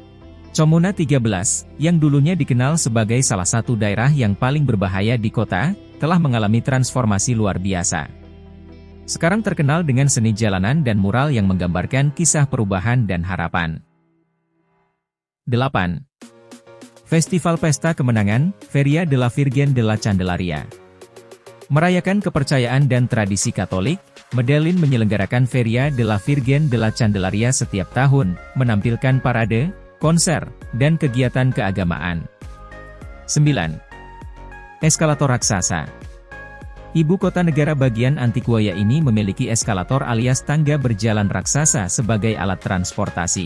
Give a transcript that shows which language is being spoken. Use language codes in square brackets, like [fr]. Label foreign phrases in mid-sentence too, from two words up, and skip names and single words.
[id] Comuna 13, yang dulunya dikenal sebagai salah satu daerah yang paling berbahaya di kota, telah mengalami transformasi luar biasa. Sekarang terkenal dengan seni jalanan dan mural yang menggambarkan kisah perubahan dan harapan. 8. Festival Pesta Kemenangan, Feria de la Virgen de la Candelaria. Merayakan kepercayaan dan tradisi Katolik, Medellin menyelenggarakan Feria de la Virgen de la Candelaria setiap tahun, menampilkan parade, konser, dan kegiatan keagamaan. 9. Eskalator raksasa. Ibu kota negara bagian Antiguaya ini memiliki eskalator alias tangga berjalan raksasa sebagai alat transportasi.